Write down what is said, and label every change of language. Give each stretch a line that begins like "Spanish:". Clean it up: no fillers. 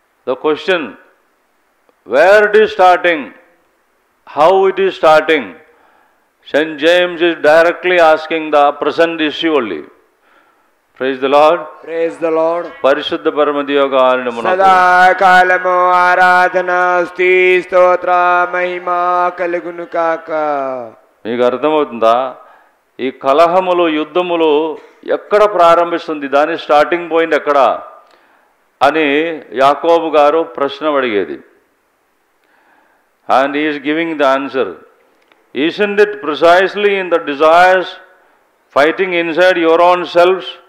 English: The question, where it is starting, how it is starting, Saint James is directly asking the present issue only. Praise the Lord. Praise the Lord.
Telugu: పరిశుద్ధ పరమ దివ్యకారుణ్యమునకు సదాకాలము ఆరాధన స్తుతి స్తోత్ర మహిమా కలుగును కాక. మీకు అర్థమవుతుందా? ఈ కలహములు, యుద్ధములు ఎక్కడ ప్రారంభిస్తుంది, దాని స్టార్టింగ్ పాయింట్ ఎక్కడ అని యాకోబు గారు ప్రశ్న అడిగేది.
English: And he is giving the answer. Isn't it precisely in the desires fighting inside your own selves?